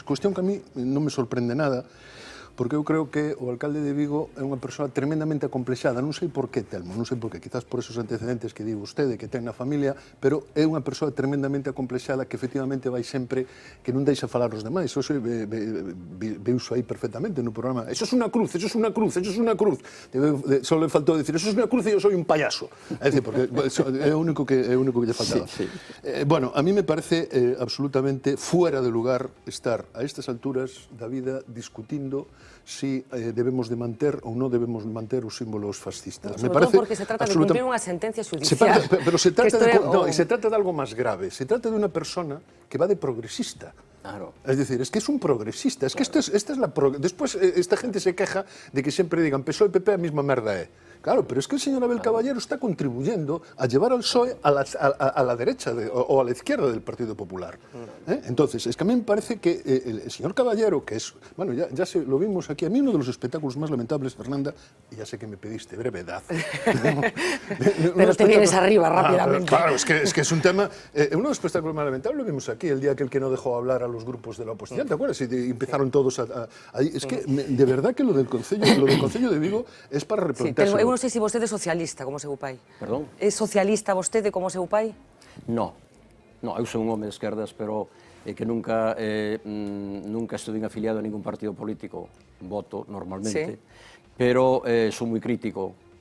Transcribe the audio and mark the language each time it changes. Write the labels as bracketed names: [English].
[Galician] Cuestión que a mí non me sorprende nada, porque eu creo que o alcalde de Vigo é unha persoa tremendamente acomplexada, non sei por qué, Telmo, non sei por qué, quizás por esos antecedentes que di vostede, que ten na familia, pero é unha persoa tremendamente acomplexada que efectivamente vai sempre, que non deixa falar os demais. Eso veuso aí perfectamente no programa. Eso é unha cruz, eso é unha cruz, eso é unha cruz. Só le faltou decir, eso é unha cruz e eu sou un payaso. É dicir, porque é o único que lle faltaba. Bueno, a mí me parece absolutamente [Spanish] fuera de lugar [Galician] estar a estas alturas da vida discutindo si debemos de manter ou non debemos manter os símbolos fascistas. Sobre todo porque se trata de cumplir unha sentencia judicial. Pero se trata de algo máis grave. Se trata de unha persona que va de progresista. Claro. [Spanish] Es decir, es que es un progresista. Es que esta es la después esta gente se queja de que siempre digan PSOE y PP [Galician] a misma merda [Spanish] Claro, pero es que el señor Abel Caballero está contribuyendo a llevar al PSOE a la derecha o a la izquierda del Partido Popular. Entonces, es que a mí me parece que el señor Caballero, que es, bueno, ya lo vimos aquí, a mí uno de los espectáculos más lamentables, Fernanda, y ya sé que me pediste brevedad. Pero te vienes arriba rápidamente. Claro, es que es un tema, uno de los espectáculos más lamentables lo vimos aquí, el día que no dejó hablar a los grupos de la oposición, ¿te acuerdas? Y empezaron todos ahí. Es que, de verdad que lo del Concello de Vigo es para replantearse. [Galician] Eu non sei se vostede é socialista como seu pai. Perdón? É socialista vostede como seu pai? No, eu son un home de esquerdas, pero que nunca estuve afiliado a ningún partido político, voto normalmente, pero son moi crítico.